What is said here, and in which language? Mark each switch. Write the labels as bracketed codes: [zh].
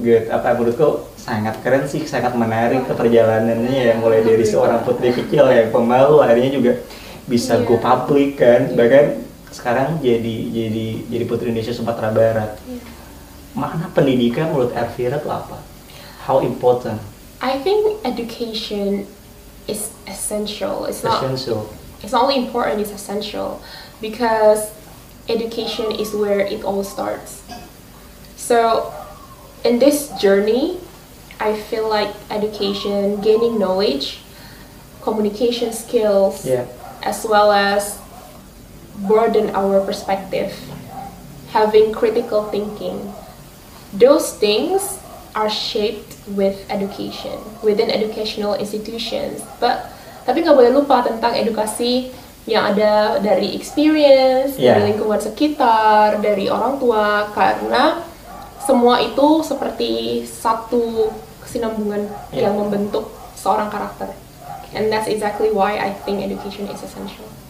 [id] Menurutku sangat keren sih, sangat menarik ke perjalanannya ya, mulai dari seorang putri kecil yang pemalu akhirnya juga bisa [en] go public [id] kan, bahkan sekarang jadi Putri Indonesia Sumatera Barat. Makna pendidikan menurut Elvira itu apa? [en] How important? I think education is essential. It's not only important, it's essential because education is where it all starts. So in this journey, I feel like education, gaining knowledge, communication skills, as well as broaden our perspective, having critical thinking. Those things are shaped with education, within educational institutions. [id] Tapi nggak boleh lupa tentang edukasi yang ada dari experience, dari lingkungan sekitar, dari orang tua, karena semua itu seperti satu kesinambungan yang membentuk seorang karakter. [en] And that's exactly why I think education is essential.